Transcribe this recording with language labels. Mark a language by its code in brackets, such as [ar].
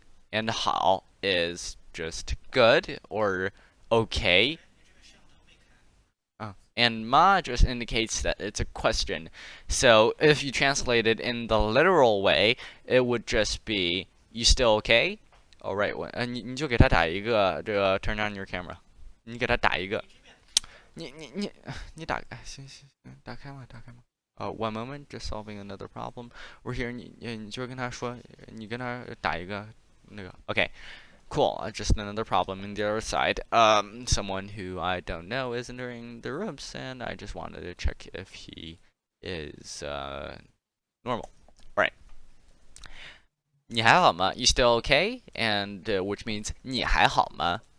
[en] And 好 is just good or okay. And ma just indicates that it's a question. So if you translate it in the literal way, it would just be you still okay? Alright, [zh] 你就给他打一个这个 [en] turn on your camera. [zh] 你给他打一个。你打开，行行行，打开嘛，打开嘛。 [en] One moment, just solving another problem. We're here. [zh] 你就跟他说，你跟他打一个那个。 [en] Okay, cool. Just another problem in the other side. Someone who I don't know is entering the rooms, and I just wanted to check if he is normal. Right. [zh] 你还好吗? [en] You still okay? And which means 你还好吗?